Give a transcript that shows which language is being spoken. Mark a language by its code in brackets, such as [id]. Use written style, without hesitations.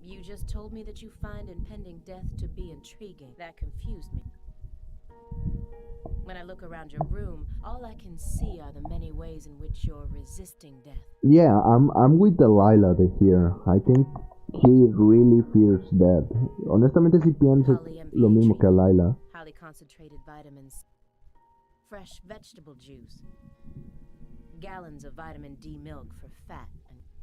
[en] you? You just told me that you find impending death to be intriguing. That confused me. When I look around your room, all I can see are the many ways in which you're resisting death. Yeah, I'm with Delilah de here. I think he really fears death. [es] Honestamente sí pienso lo mismo que Lila. [en] Highly concentrated vitamins, fresh vegetable juice, gallons of vitamin D milk for fat, and